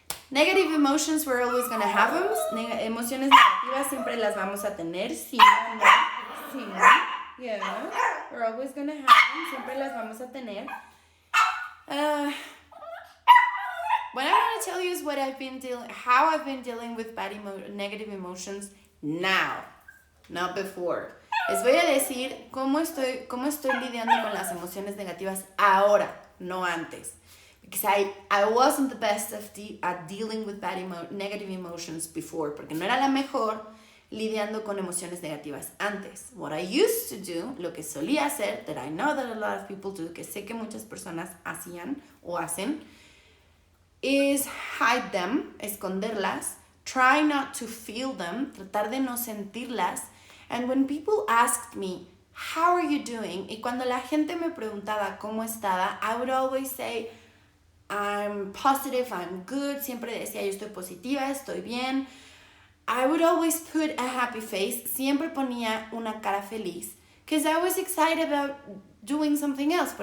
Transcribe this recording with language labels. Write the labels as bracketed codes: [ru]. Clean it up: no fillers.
[en] Negative emotions, we're always gonna have them. [es] Emociones negativas siempre las vamos a tener. Sí, no. [en] Yeah, we're always gonna have them. [es] Siempre las vamos a tener. [en] What I'm gonna tell you is how I've been dealing with negative emotions now, not before. [es] Les voy a decir cómo estoy lidiando con las emociones negativas ahora, no antes. [en] Because I wasn't the best at dealing with negative emotions before, [es] porque no era la mejor lidiando con emociones negativas antes. [en] What I used to do, [es] lo que solía hacer, [en] that I know that a lot of people do, [es] que sé que muchas personas hacían o hacen, [en] is hide them, [es] esconderlas, [en] try not to feel them, [es] tratar de no sentirlas. [en] And when people asked me, how are you doing? [es] Y cuando la gente me preguntaba cómo estaba, [en] I would always say, I'm positive, I'm good. [es] Siempre decía, yo estoy positiva, estoy bien. [en] I would always put a happy face. [es] Siempre ponía una cara feliz. [en] Because I was excited about doing something else.